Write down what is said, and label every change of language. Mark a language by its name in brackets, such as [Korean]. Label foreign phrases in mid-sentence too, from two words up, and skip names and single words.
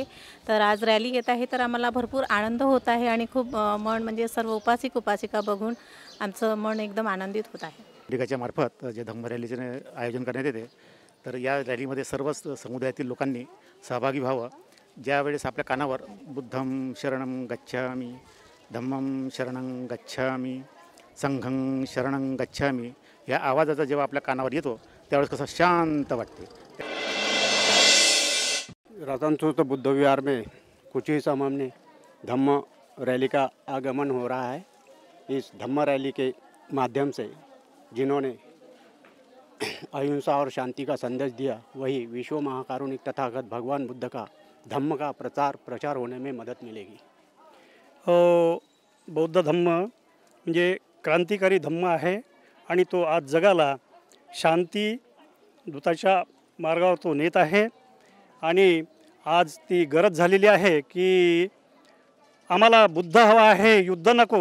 [Marathi] तर आज रॅली येत आहे तर आम्हाला भरपूर आनंद होत आहे आणि खूप मन म्हणजे सर्व उपासिक उपासिका बघून आमचं मन एकदम आनंदित होत आहे। पालिकाच्या मार्फत जे धम्म रॅलीचे आयोजन करण्यात येते, तर या रॅलीमध्ये सर्वच समुदायातील लोकांनी सहभागी व्हावं। ज्यावेळेस आपल्या कानावर [Pali] बुद्धं शरणं गच्छामि, धम्मं शरणं गच्छामि, संघं शरणं गच्छामि [Marathi] या आवाजाचा जेव्हा आपल्या कानावर येतो त्यावेळेस कसं शांत वाटते। [Hindi] रतनसुत बुद्ध विहार में कुछ ही समय में धम्म रैली का आगमन हो रहा है। इस धम्म रैली के माध्यम से जिन्होंने अहिंसा और शांति का संदेश दिया, वही विश्व महाकारुणिक तथागत भगवान बुद्ध का धम्म का प्रचार होने में मदद मिलेगी। [Marathi] बौद्ध धम्म म्हणजे क्रांतिकारी धम्म आहे आणि तो आज जगाला शांती दूताच्या मार्गावर तो नेत आहे आणि आज ती गरज झालेली आहे की आम्हाला बुद्ध हवा आहे, युद्ध नको।